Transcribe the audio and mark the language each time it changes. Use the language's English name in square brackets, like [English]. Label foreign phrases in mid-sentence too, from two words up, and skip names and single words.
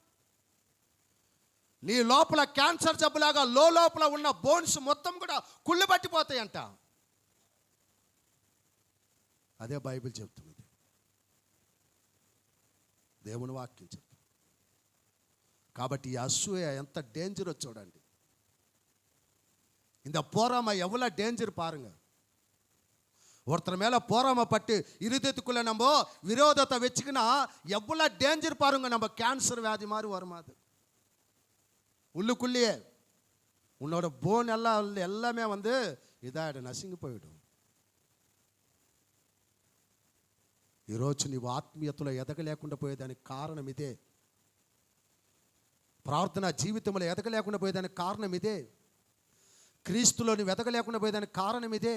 [Telugu] నీ లోపల క్యాన్సర్ జబ్బులాగా లోపల ఉన్న బోన్స్ మొత్తం కూడా కుళ్ళు పట్టిపోతాయంట. అదే బైబిల్ చెప్తున్నది, దేవుని వాక్యం చెప్తుంది. కాబట్టి ఈ అసూయ ఎంత డేంజరో చూడండి. [Tamil] இந்த போறாம எவ்வளோ டேஞ்சர் பாருங்க. ஒருத்தர் மேலே போறாம பட்டு இருதயத்துக்குள்ளே நம்ம விரோதத்தை வச்சுக்கினா எவ்வளோ டேஞ்சர் பாருங்க. நம்ம கேன்சர் வியாதி மாதிரி வருமா? அது உள்ளுக்குள்ளேயே உன்னோட போன் எல்லாமே வந்து இதாகிடும், [Telugu] నశింగి పోయిடும். ఈరోజు నీవు ఆత్మీయతలో ఎదగలేకుండా పోయేదానికి కారణం ఇదే. ప్రార్థన జీవితంలో ఎదగలేకుండా పోయేదానికి కారణం ఇదే. క్రీస్తులో నువ్వు ఎదగలేకుండా పోయేదానికి కారణం ఇదే.